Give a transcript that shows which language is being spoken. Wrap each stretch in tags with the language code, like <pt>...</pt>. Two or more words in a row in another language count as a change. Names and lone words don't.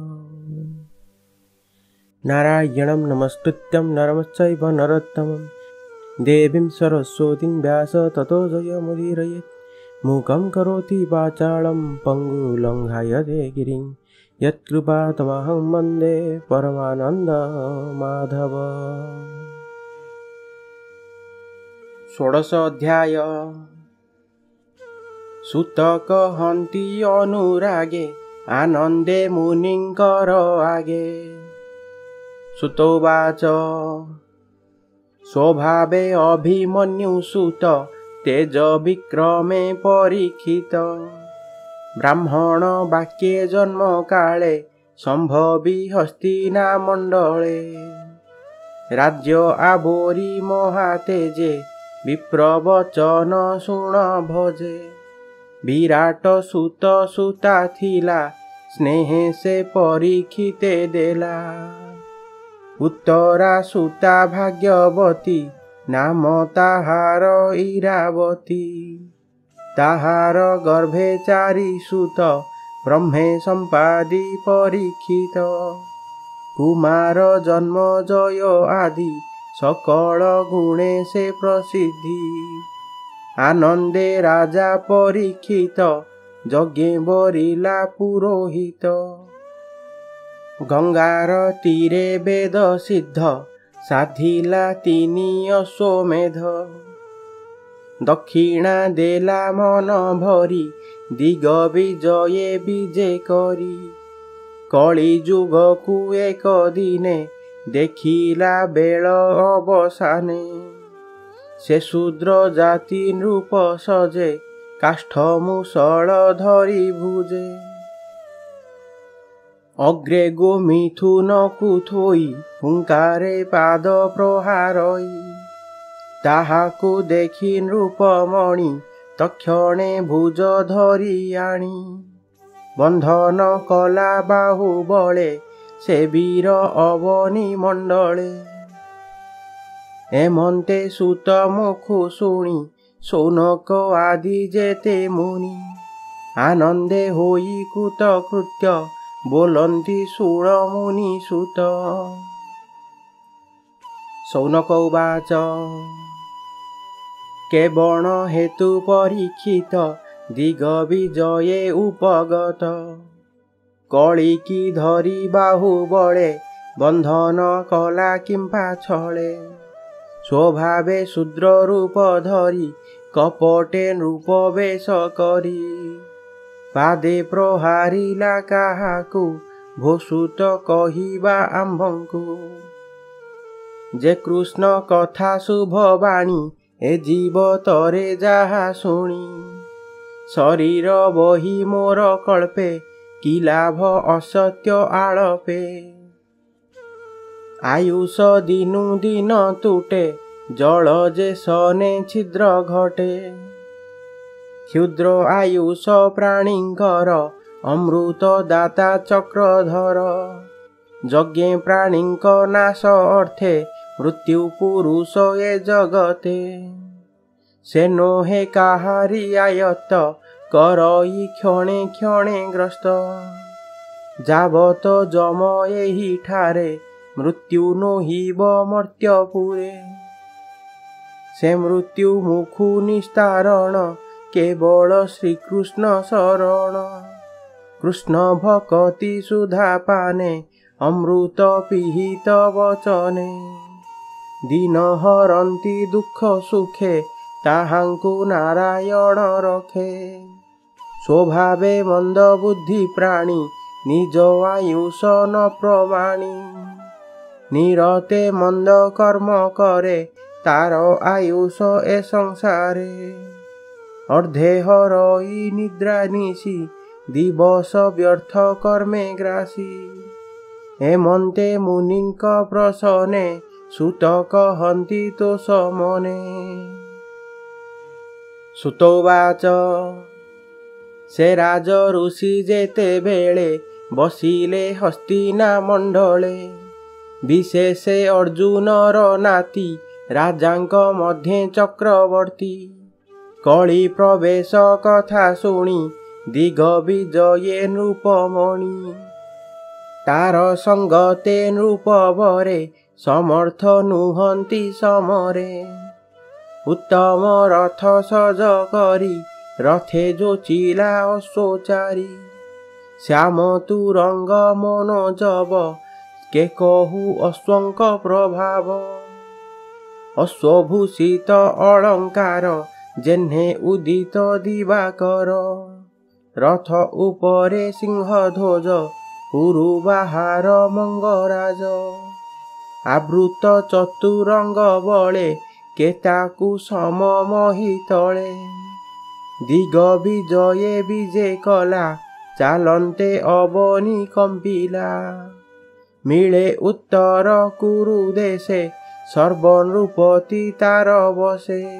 <sa>नारायणं नमस्कृत्यं नरं चैव नरोत्तमं देवीं सरस्वतीं व्यास ततो जयमुदीरयेत्। मूकं करोति वाचालं पङ्गुलङ्घायते गिरिं यत्कृपातमहं वन्दे परमानन्दमाधव।</sa> <or>ଷୋଡଶ ଅଧ୍ୟାୟ। ସୁତ କହନ୍ତି ଅନୁରାଗେ ଆନନ୍ଦେ ମୁନିଙ୍କର ଆଗେ। ସୁତୋବାଚ ସ୍ୱଭାବେ ଅଭିମନ୍ୟୁ ସୁତ ତେଜ ବିକ୍ରମେ ପରୀକ୍ଷିତ। ବ୍ରାହ୍ମଣ ବାକ୍ୟେ ଜନ୍ମ କାଳେ ସମ୍ଭବୀ ହସ୍ତିନା ମଣ୍ଡଳେ। ରାଜ୍ୟ ଆବୋରୀ ମହାତେଜେ ବିପ୍ରବଚନ ଶୁଣ ଭଜେ। ବିରାଟ ସୁତ ସୁତା ଥିଲା ସ୍ନେହେ ସେ ପରୀକ୍ଷିତେ ଦେଲା। ଉତ୍ତରା ସୁତା ଭାଗ୍ୟବତୀ ନାମ ତାହାର ଇରାବତୀ। ତାହାର ଗର୍ଭେ ଚାରି ସୁତ ବ୍ରହ୍ମେ ସମ୍ପାଦି ପରୀକ୍ଷିତ। କୁମାର ଜନ୍ମ ଜୟ ଆଦି ସକଳ ଗୁଣେ ସେ ପ୍ରସିଦ୍ଧି। ଆନନ୍ଦେ ରାଜା ପରୀକ୍ଷିତ ଯଜ୍ଞେ ବରିଲା ପୁରୋହିତ। ଗଙ୍ଗାର ତୀରେ ବେଦ ସିଦ୍ଧ ସାଧିଲା ତିନି ଅଶ୍ୱମେଧ। ଦକ୍ଷିଣା ଦେଲା ମନ ଭରୀ ଦିଗ ବିଜୟେ ବିଜେ କରୀ। କଳୀ ଜୁଗ କୋ ଏକ ଦିନେ ଦେଖିଲା ବେଳ ଅବସାନେ। ସେ ଶୂଦ୍ର ଜାତି ନୃପ ସଜେ କାଷ୍ଠ ମୁସଳ ଧରୀ ଭୁଜେ। ଅଗ୍ରେ ଗୋ ମିଥୁନ କୋ ଥୋଇ ହୁଙ୍କାରେ ପାଦ ପ୍ରହାରଇ। ତାହାକୁ ଦେଖି ନୃପମଣି ତକ୍ଷଣେ ଭୁଜ ଧରୀ ଆଣୀ। ବନ୍ଧନ କଲା ବାହୁବଳେ ସେ ବୀର ଅବନୀ ମଣ୍ଡଳେ। ଏମନ୍ତେ ସୁତ ମୁଖୁ ଶୁଣୀ ଶୌନକ ଆଦି ଯେତେ ମୁନି। ଆନନ୍ଦେ ହୋଇ କୃତକୃତ୍ୟ ବୋଲନ୍ତୀ ଶୂଣ ମୁନି ସୁତ। ଶୌନକ ଉବାଚ କେବଣ ହେତୁ ପରୀକ୍ଷିତ ଦିଗ ବିଜୟେ ଉପଗତ। କଳୀ କୀ ଧରୀ ବାହୁବଳେ ବନ୍ଧନ କଲା କିମ୍ପା ଛଳେ। ସ୍ୱଭାବେ ଶୂଦ୍ର ରୂପ ଧରୀ କପଟେ ନୃପ ବେଶ କରୀ। ପାଦେ ପ୍ରହାରିଲା କାହାକୁ ଭୋସୁତ କହିବା ଆମ୍ଭଙ୍କୁ। ଯେ କୃଷ୍ଣ କଥା ଶୁଭ ବାଣୀ ଏ ଜୀବ ତରେ ଯାହା ଶୁଣୀ। ଶରୀର ବହୀ ମୋର କଳ୍ପେ କି ଲାଭ ଅସତ୍ୟ ଆଳପେ। ଆୟୁଷ ଦିନୁ ଦିନ ତୁଟେ ଜଳ ଯେ ସନେ ଛିଦ୍ର ଘଟେ। କ୍ଷୁଦ୍ର ଆୟୁଷ ପ୍ରାଣୀଙ୍କର ଅମୃତ ଦାତା ଚକ୍ରଧର। ଯଜ୍ଞେ ପ୍ରାଣୀଙ୍କ ନାଶ ଅର୍ଥେ ମୃତ୍ୟୁ ପୁରୁଷ ଏ ଜଗତେ। ସେ ନୋହେ କାହାରୀ ଆୟତ କରଇ କ୍ଷଣେ କ୍ଷଣେ ଗ୍ରସ୍ତ। ଯାବତ ଯମ ଏହୀ ଠାରେ ମୃତ୍ୟୁ ନୋହିବ ମର୍ତ୍ୟପୁରେ। ସେ ମୃତ୍ୟୁ ମୁଖୁ ନିସ୍ତାରଣ କେବଳ ଶ୍ରୀକୃଷ୍ଣ ଶରଣ। କୃଷ୍ଣ ଭକ୍ତି ସୁଧା ପାନେ ଅମୃତ ପିହିତ ବଚନେ। ଦୀନ ହରନ୍ତୀ ଦୁଖ ସୁଖେ ତାହାଙ୍କୁ ନାରାୟଣ ରଖେ। ସ୍ୱଭାବେ ମନ୍ଦ ବୁଦ୍ଧି ପ୍ରାଣୀ ନିଜ ଆୟୁଷ ନ ପ୍ରମାଣୀ। ନିରତେ ମନ୍ଦ କର୍ମ କରେ ତାର ଆୟୁଷ ଏ ସଂସାରେ। ଅର୍ଧେ ହରଇ ନିଦ୍ରା ନିଶୀ ଦିବସ ବ୍ୟର୍ଥ କର୍ମେ ଗ୍ରାସୀ। ହେମନ୍ତେ ମୁନିଙ୍କ ପ୍ରସନେ ସୁତ କହନ୍ତି ତୋ ସମନେ। ସୁତୋବାଚ ସେ ରାଜ ଋଷି ଯେତେ ବେଳେ ବସିଲେ ହସ୍ତିନା ମଣ୍ଡଳେ। ବିଶେଷେ ଅର୍ଜୁନର ନାତୀ ରାଜାଙ୍କ ମଧ୍ୟେ ଚକ୍ରବର୍ତୀ। କଳି ପ୍ରବେଶ କଥା ଶୁଣୀ ଦିଗ ବିଜୟେ ନୃପମଣି ତାର ସଙ୍ଗତେ ନୃପବରେ ସମର୍ଥ ନୁହନ୍ତୀ ସମରେ ଉତ୍ତମ ରଥ ସଜ କରୀ ରଥେ ଯୋଚିଲା ଅଶ୍ୱଚାରୀ ଶ୍ୟାମ ତୁରଙ୍ଗ ମନୋଜବ କେ କହୁ ଅଶ୍ୱଙ୍କ ପ୍ରଭାବ ଅଶ୍ୱଭୂଷିତ ଅଳଙ୍କାର ଯେହ୍ନେ ଉଦିତ ଦିବାକର ରଥ ଉପରେ ସିଂହଧ୍ୱଜ ପୁରୁ ବାହାର ମଙ୍ଗରାଜ ଆବୃତ ଚତୁରଙ୍ଗ ବଳେ କେତାକୁ ସମମହି ତଳେ ଦିଗ ବିଜୟେ ବିଜୟ କଲା ଚାଲନ୍ତେ ଅବନୀ କମ୍ପିଲା ମିଳେ ଉତ୍ତର କୁରୁ ଦେଶେ ସର୍ବନୃପତି ତାର ବସେ</or>